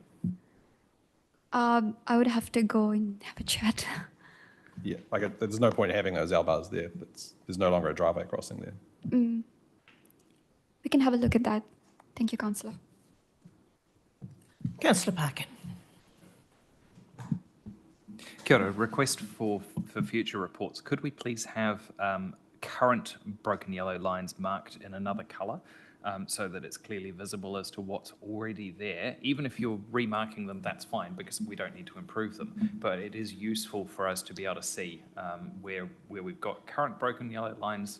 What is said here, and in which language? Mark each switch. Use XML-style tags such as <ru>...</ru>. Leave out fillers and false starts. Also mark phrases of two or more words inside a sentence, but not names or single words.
<en>I would have to go and have a chat. Yeah, there's no point in having those L bars there. There's no longer a driveway crossing there. We can have a look at that. Thank you, Councillor. Councillor Parkin.</en> <mi>Kia ora,</mi> <en>request for future reports. Could we please have current broken yellow lines marked in another colour so that it's clearly visible as to what's already there? Even if you're remarking them, that's fine because we don't need to improve them. But it is useful for us to be able to see where we've got current broken yellow lines.</en>